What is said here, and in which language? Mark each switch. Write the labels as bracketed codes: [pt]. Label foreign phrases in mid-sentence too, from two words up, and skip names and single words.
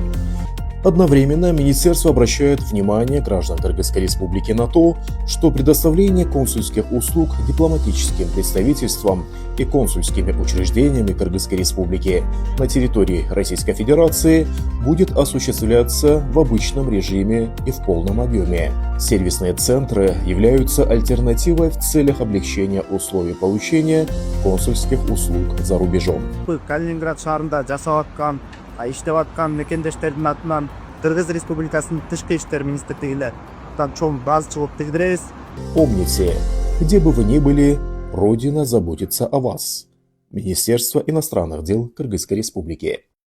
[ru] Одновременно Министерство обращает внимание граждан Кыргызской Республики на то, что предоставление консульских услуг дипломатическим представительствам и консульскими учреждениями Кыргызской Республики на территории Российской Федерации будет осуществляться в обычном режиме и в полном объеме. Сервисные центры являются альтернативой в целях облегчения условий получения консульских услуг за рубежом. [ky] Калининград шаарында жасап аткан, иштеп аткан мекендештердин атынан Кыргыз Республикасынын Тышкы иштер министрлигине чоң баазчылык билдиребиз. [ru] Помните, где бы вы ни были, Родина заботится о вас. Министерство иностранных дел Кыргызской Республики.